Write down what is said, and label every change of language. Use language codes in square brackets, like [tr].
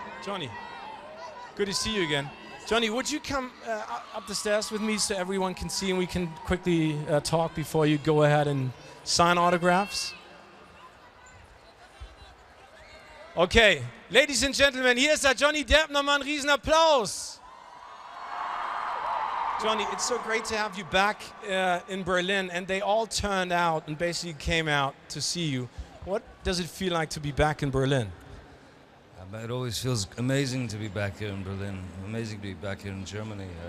[en] Johnny, good to see you again. Johnny, would you come up the stairs with me so everyone can see and we can quickly talk before you go ahead and sign autographs? [de] Okay, [en] ladies and gentlemen, [de] hier ist der Johnny Depp, nochmal ein Riesenapplaus. [en] Johnny, it's so great to have you back in Berlin, and they all turned out and basically came out to see you. What does it feel like to be back in Berlin? It always feels amazing to be back here in Berlin, amazing to be back here in Germany.